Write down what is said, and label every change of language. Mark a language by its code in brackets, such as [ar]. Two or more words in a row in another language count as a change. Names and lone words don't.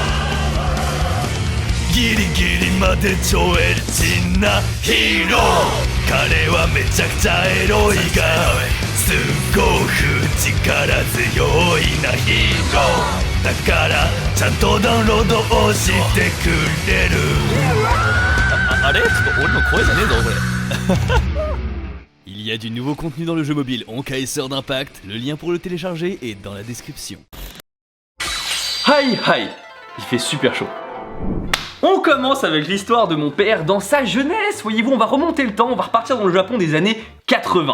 [ja] ギリギリまで超エッチなヒーロー彼はめちゃくちゃエロいがすごく力強いなヒーローだからちゃんとダウンロードをしてくれるあれちょっと俺の声じゃねえぞこれ [fr] Il y a du nouveau contenu dans le jeu mobile Honkai-sœur d'Impact, le lien pour le télécharger est dans la description. Hi hi, il fait super chaud. On commence avec l'histoire de mon père dans sa jeunesse. Voyez-vous, on va remonter le temps, on va repartir dans le Japon des années 80.